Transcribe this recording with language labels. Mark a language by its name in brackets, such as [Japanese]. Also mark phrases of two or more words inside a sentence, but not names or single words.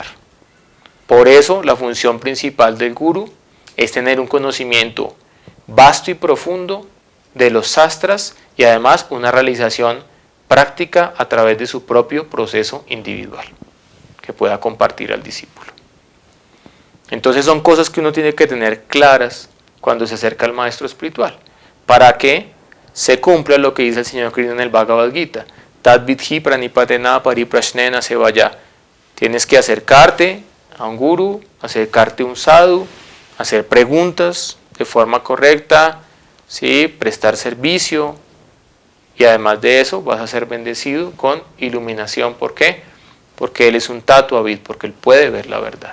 [Spanish] Por eso, la función principal del Guru es tener un conocimiento vasto y profundo de los sastras y además una realización práctica a través de su propio proceso individual que pueda compartir al discípulo. Entonces son cosas que uno tiene que tener claras cuando se acerca al maestro espiritual, para que se cumpla lo que dice el Señor Krishna en el Bhagavad Gita. [Sanskrit] तद् विधि प्रणिपातेन परिप्रश्नेन सेवया. [Spanish] Tienes que acercarte a un guru, acercarte a un sadhu, hacer preguntas de forma correcta, ¿sí? Prestar servicio, y además de eso vas a ser bendecido con iluminación. ¿Por qué? Porque él es un tatuavid, porque él puede ver la verdad.